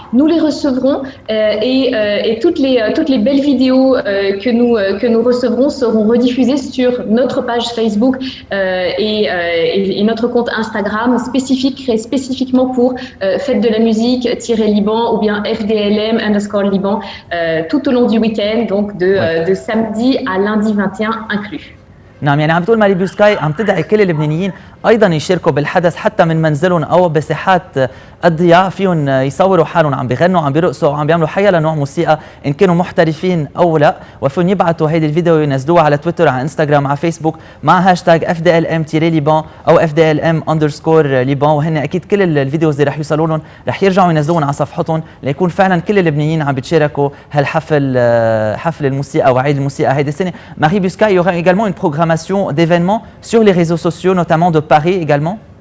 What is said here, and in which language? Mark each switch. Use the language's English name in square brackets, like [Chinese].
[French] Nous les recevrons et toutes les belles vidéos que nous recevrons seront rediffusées sur notre page Facebook et notre compte Instagram créé spécifiquement pour Fête de la musique-Liban ou bien FDLM_Liban tout au long du week-end, donc de samedi à lundi 21 inclus. [Arabic] نعم، يعني عم تقول ماري بوسكاي عم تدعي كل اللبنانيين ايضا يشاركوا بالحدث حتى من منزلهم او بساحات الضياع، فيهم يصوروا حالهم عم بيغنوا، عم بيرقصوا، عم بيعملوا حيا لنوع موسيقى ان كانوا محترفين او لا، وفيهم يبعثوا هيدي الفيديو وينزلوها على تويتر، على انستغرام، على فيسبوك مع هاشتاج FDLM-Liban او FDLM_Liban، وهن اكيد كل الفيديوز اللي رح يوصلوا لهم رح يرجعوا ينزلوهم على صفحتهم ليكون فعلا كل اللبنانيين عم بيتشاركوا هالحفل، حفل الموسيقى وعيد الموسيقى هيدي السنه. [French] Marie Buscaille, il y aura également une programmation d'événements sur les réseaux sociaux, notamment de Paris également?